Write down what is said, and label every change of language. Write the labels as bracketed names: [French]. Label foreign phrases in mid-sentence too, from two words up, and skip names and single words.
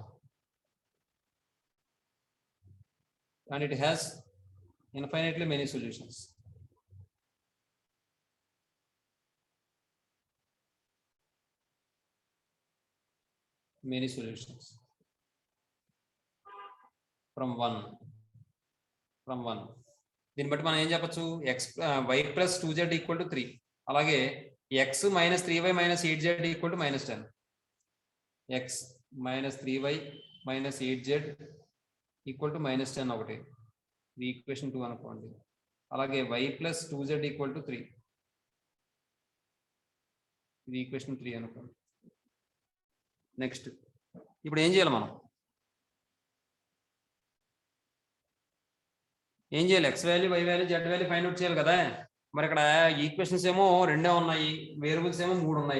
[English] And it has infinitely many solutions. Many solutions from 1. [Telugu] దీన్ని బట్టి మనం ఏం చెప్పచ్చు, [English] y plus 2z equal to 3. అలాగే x minus 3y minus 8z equal to minus 10. x minus 3y minus 8z equal to minus 10 ఒకటి. [Telugu] ఇది ఈక్వేషన్ 2 అనుకోండి. అలాగే [English] y plus 2z equal to 3. [Telugu] ఇది ఈక్వేషన్ 3 అనుకోండి. నెక్స్ట్ ఇప్పుడు ఏం చేయాలి మనం? ఏం చేయాలి? [English] x value, y value, z value find out [Telugu] చేయాలి కదా. మరి ఇక్కడ ఈక్వేషన్స్ ఏమో 2 ఉన్నాయి, వేరియబుల్స్ ఏమో 3 ఉన్నాయి.